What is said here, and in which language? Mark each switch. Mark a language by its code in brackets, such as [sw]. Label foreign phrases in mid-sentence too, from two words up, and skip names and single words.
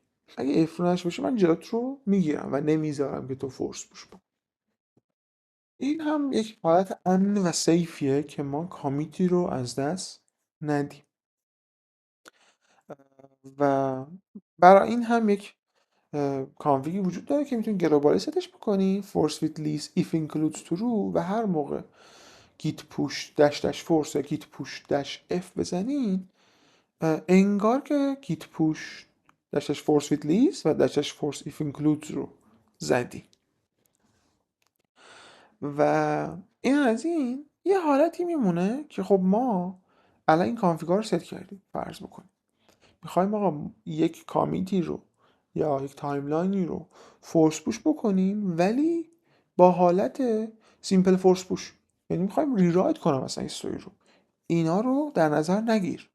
[fa] اگه F رو نشه باشه من جلوت رو میگیرم و نمیذارم که تو [en] force push [fa] بکن. این هم یک حالت امن و سیفیه که ما کامیتی رو از دست ندیم. و برای این هم یک کانفیگی وجود داره که میتونی گلوبالی ستش بکنی [en] force with lease if includes true [fa] و هر موقع [en] git push dash dash force [fa] یا [en] git push dash f [fa] بزنین انگار که [en] git push dash dash force with lease [fa] و [en] dash dash force if includes [fa] رو زدی. و این از این یه حالتی میمونه که خب ما الان این کانفیگار رو ست کردیم، فرض بکنیم میخوایم آقا یک کامیتی رو یا یک تایملاینی رو [en] force push [fa] بکنیم ولی با حالت [en] simple force push, [fa] یعنی میخوایم ریرایت کنم مثلا استوری رو، اینا رو در نظر نگیر.